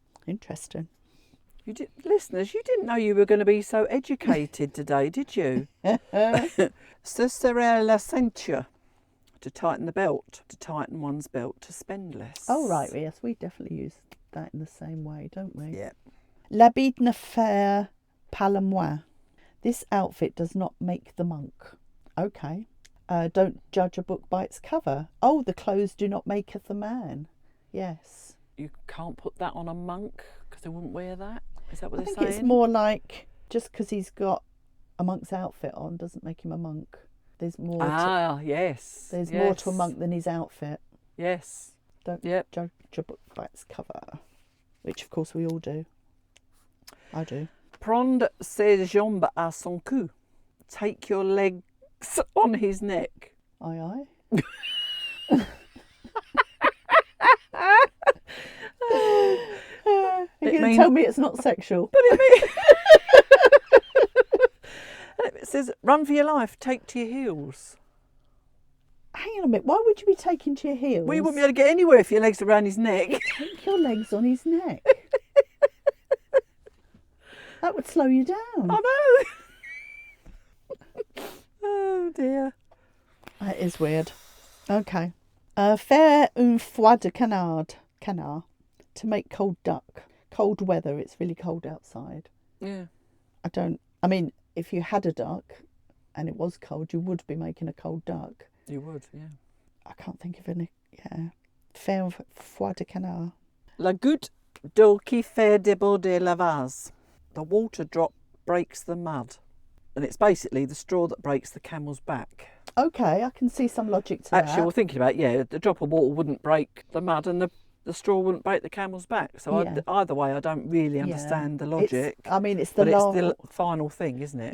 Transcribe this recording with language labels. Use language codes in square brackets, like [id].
[en] Interesting. Listeners, you didn't know you were going to be so educated today, did you? [fr] Se serrer la ceinture. [en] To tighten the belt. To tighten one's belt. To spend less. Oh, right. Yes, we definitely use that in the same way, don't we? Yeah. [fr] L'habit ne fait pas le moine. [en] This outfit does not make the monk. Okay. Don't judge a book by its cover. Oh, the clothes do not maketh the man. Yes. You can't put that on a monk because they wouldn't wear that. Is that what I they're think saying? it's more like just because he's got a monk's outfit on doesn't make him a monk. There's more. Yes. There's more to a monk than his outfit. Yes. Don't judge a book by its cover, which of course we all do. I do. [fr] Prendre ses jambes à son cou. [en] Take your legs on his neck. Aye, aye. You're going to tell me it's not sexual. But it says, run for your life, take to your heels. Hang on a minute. Why would you be taking to your heels? Well, you wouldn't be able to get anywhere if your legs are around his neck. Take your legs on his neck. That would slow you down. I know. Oh, dear. That is weird. Okay. [fr] Faire un foie de canard. Canard. [en] To make cold duck. Cold weather. It's really cold outside. Yeah. I mean, if you had a duck and it was cold, you would be making a cold duck. You would, yeah. I can't think of any. Yeah. [fr] Faire un foie de canard. La goutte d'eau qui fait déborder la vase. [en] The water drop breaks the mud. And it's basically the straw that breaks the camel's back. Okay, I can see some logic to that. Actually, we're thinking about, the drop of water wouldn't break the mud and the straw wouldn't break the camel's back. So either way, I don't really understand the logic. It's the final thing, isn't it?